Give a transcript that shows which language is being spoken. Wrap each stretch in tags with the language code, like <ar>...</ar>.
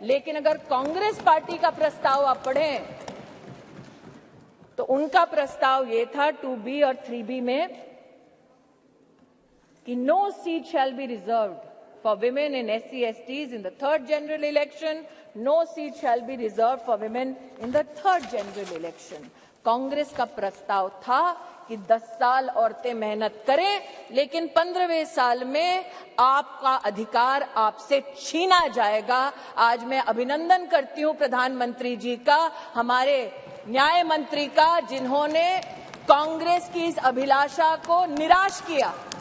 <hi>लेकिन अगर कांग्रेस पार्टी का प्रस्ताव आप पढ़ें तो उनका प्रस्ताव ये था 2B और 3B में कि</hi> <en>No seat shall be reserved for women and SC/STs in the 3rd general election. No seat shall be reserved for women in the 3rd general election.</en> <hi>Congress का प्रस्ताव था कि 10 साल औरतें मेहनत करें, लेकिन 15वें साल में आपका अधिकार आपसे छीना जाएगा। आज मैं अभिनंदन करती हूं प्रधानमंत्री जी का, हमारे न्याय मंत्री का, जिन्होंने कांग्रेस की इस अभिलाषा को निराश किया।</hi>